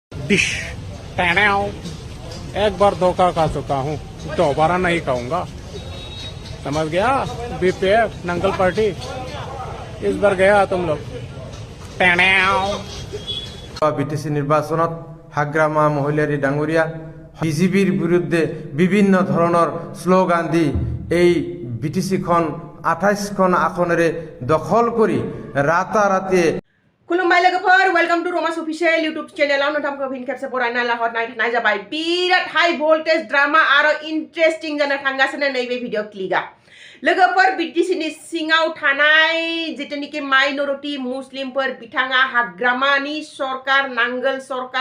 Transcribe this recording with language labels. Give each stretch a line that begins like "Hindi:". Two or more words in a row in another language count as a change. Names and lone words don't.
Hindi: डिश एक बार धोखा खा चुका हूँ, दोबारा नहीं खाऊंगा। समझ गया? बीपीएफ नंगल पार्टी, इस बार गया तुम लोग।
Assamese: বিটিসি নির্বাচনত হাগ্রামা মহিলাৰী ডাঙৰীয়া বিজেপিৰ বিৰুদ্ধে বিভিন্ন ধৰণৰ শ্লোগান দি এই বিটিসিখন 28খন আসনেৰে দখল কৰি ৰাতাৰাতি
Bodo: खुलुमबाय लोगोफोर
English: Welcome to Ramas official YouTube channel
Bodo: नोंथांखौ फिन खेबसे बरायना लाहरनाय जाबाय बिराद
English: high voltage drama
Bodo: आरो इंटरेस्टिंग जाना थांगासिनो नैबे भिडिअ क्लिका लोगोफोर बिटिसिनि सिङाव थानाय जितुनिकि माइनरिटी मुस्लिमफोर बिथाङा हाग्रामानि सरकार नांगोल सरकार